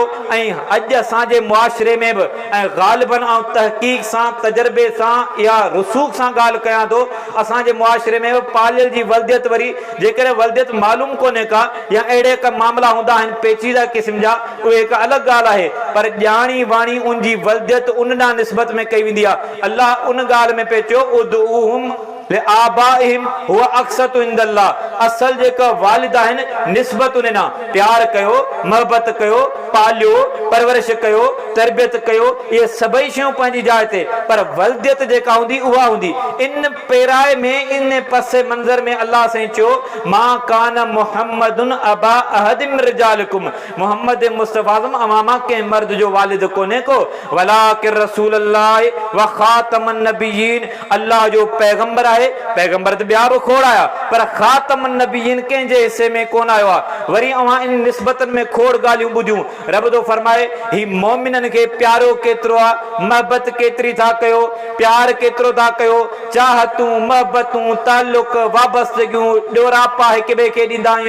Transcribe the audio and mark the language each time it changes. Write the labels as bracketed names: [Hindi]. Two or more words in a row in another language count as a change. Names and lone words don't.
[Sindhi] ऐं अॼु असांजे मुआशिरे में बि, ऐं ग़ालिबन ऐं तहक़ीक़ सां, तजर्बे सां या रुसूख़ सां ॻाल्हि कयां थो, असांजे मुआशिरे में बि पालियल जी वल्दियत, वरी जेकॾहिं वल्दियत मालूम कोन्हे का, या अहिड़े का मामला हूंदा आहिनि पेचीदा क़िस्म जा, उहे हिकु अलॻि ॻाल्हि आहे। पर ॼाणी वाणी उनजी वल्दियत उन ॾांहुं निस्बत में कई वेंदी आहे। अल्लाह उन ॻाल्हि में पे चयो, [Arabic] ادعوهم لآبائهم هو أقسط عند الله. [Sindhi] असल जेका वालिद आहिनि, निस्बत उन ॾांहुं प्यार कयो, मोहबत कयो, पालियो, परवरिश कयो, तरबियत कयो, इहे सभई शयूं पंहिंजी जाइ ते, पर वल्दियत जेका हूंदी उहा हूंदी। इन पेराए में, इन पसे मंज़र में अल्लाह साईं चयो, [Arabic] ما كان محمد أبا أحد من رجالكم. [Sindhi] मोहम्मद मुस्तफ़ा अव्हां मां कंहिं मर्द जो वालिद कोन्हे को, [Arabic] ولكن رسول الله وخاتم النبيين. [Sindhi] अल्लाह जो पैगंबर आहे, पैगंबर त ॿिया बि खोड़ आया, पर [Arabic] خاتم النبيين [Sindhi] कंहिंजे हिसे में कोन आयो आहे। वरी अव्हां इन निस्बतनि में खोड़ ॻाल्हियूं ॿुधियूं। रब थो फरमाए, ही मोमिननि खे प्यारो केतिरो आहे, महबत केतिरी था कयो, प्यार केतिरो था कयो, चाहतूं, महबतूं, ताल्लुक, वाबस्तगियूं, ॾोरापा हिक ॿिए खे ॾींदा आहियूं।